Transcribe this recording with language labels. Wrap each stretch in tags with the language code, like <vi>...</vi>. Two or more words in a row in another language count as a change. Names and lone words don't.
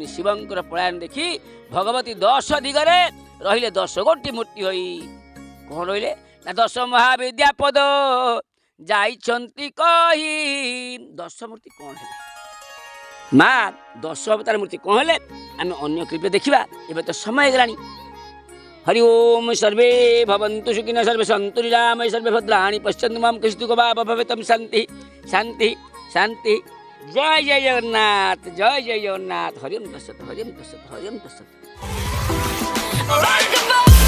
<or>ଶିବଙ୍କର ପଳାୟନ ଦେଖି ଭଗବତୀ 10 ଦିଗରେ ରହିଲେ, 10 ଗୋଟି ମୂର୍ତ୍ତି ହୋଇ। କ'ଣ ରହିଲେ ନା, 10 ମହାବିଦ୍ୟାପଦ ଯାଇଛନ୍ତି କହି। 10 ମୂର୍ତ୍ତି କ'ଣ ହେଲେ, ମା 10 ଅବତାର ମୂର୍ତ୍ତି କ'ଣ ହେଲେ, ଆମେ ଅନ୍ୟ କ୍ଲିପରେ ଦେଖିବା। ଏବେ ତ ସମୟ ହେଇଗଲାଣି।</or> <sa>हरि ओम सर्वे भवन्तु सुखिनः सर्वे सन्तु निरामये सर्वे भद्राणि पश्यन्तु मां कश्चित् वा भवेत् शान्ति शान्ति शान्ति। जय जय जगन्नाथ, जय जय जगन्नाथ। हरि ओम तत्सत्, हरि ओम तत्सत्, हरि ओम तत्सत्।</sa>